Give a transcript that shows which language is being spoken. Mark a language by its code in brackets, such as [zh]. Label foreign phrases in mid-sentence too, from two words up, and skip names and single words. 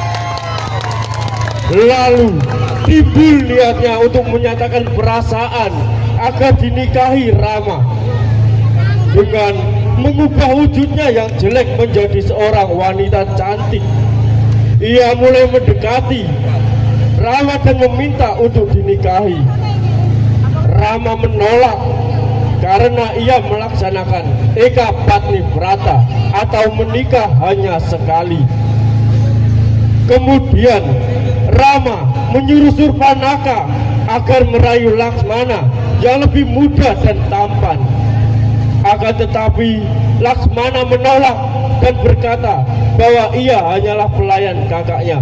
[id] Lalu timbul niatnya untuk menyatakan perasaan agar dinikahi Rama dengan mengubah wujudnya yang jelek menjadi seorang wanita cantik. Ia mulai mendekati Rama dan meminta untuk dinikahi. Rama menolak karena ia melaksanakan [sa] एक पत्नी व्रत [id] atau menikah hanya sekali. Kemudian Rama menyuruh Surpanaka agar merayu Laksmana yang lebih muda dan tampan. Akan tetapi Laksmana menolak dan berkata bahwa ia hanyalah pelayan kakaknya.